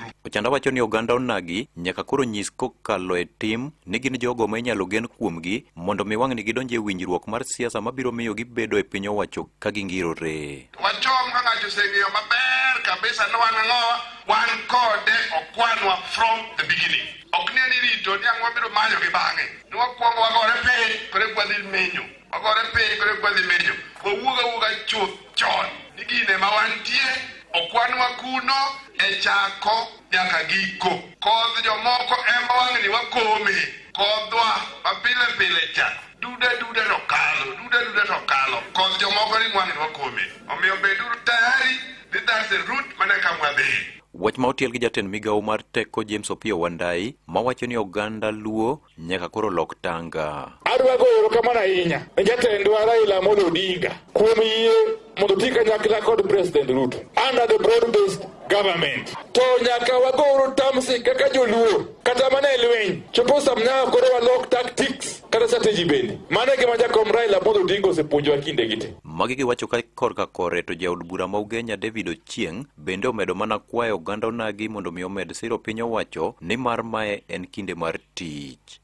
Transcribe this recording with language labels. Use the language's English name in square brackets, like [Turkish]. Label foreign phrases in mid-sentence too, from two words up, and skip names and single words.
[Luo (Kenya and Tanzania)] Ochanda wacho ni oganda onagi nyaka koro nyis kokalo e tim ni gin jogo ma inyalo gen kuomgi mondo mi wang'ni gidonje e winjruok mar siasa mabiro miyo gibedo e piny owacho ka gingirore. Wachom ka ng'ato oseng'eyo maber kabisa ni wan ang'owa wan kode okwanwa [English] from the beginning. [Luo (Kenya and Tanzania)] Ok ni rito ni ang'o biro manyo gi bang'e. Ni wakwongo wagore piny kore kwadhi menyo. Wawuoga chuth chon. Ni gine ma wantie okwanwa kuno e chako nyaka giko. Kodh jomoko ema wang'ni wakome. Kodhwa mapile cha. Dude to kalo. Kodh jomoko ni wang'ni wakome. Omiyo beduru tayari. [English] That's the route [Luo (Kenya and Tanzania)] maneka mwadhi. Wach ma otiel gi jatend migawo mar teko James Opiyo Wandayi mawacho ni oganda Luo nyaka koro lok tanga. Adwa goyo kamano ahinya ne jatendwa Raila Amolo Odinga kuom yie mondo tika nyakla kod President Ruto [English] under the broad-based government. [Luo (Kenya and Tanzania)] To nyaka wagoro tamsi kaka joluo kata mana e lweny chopo samnya koro walok tactics kata strategy bende. Mane gima jakom Raila Amolo Odinga osepuonjowa kinde gite. Magi giwacho ka korka kore to jaod bura ma Ugenya David Ochieng bende omedo mana kwayo oganda onagi mondo mi omed siro piny owacho ni mar mae en kinde mar tich.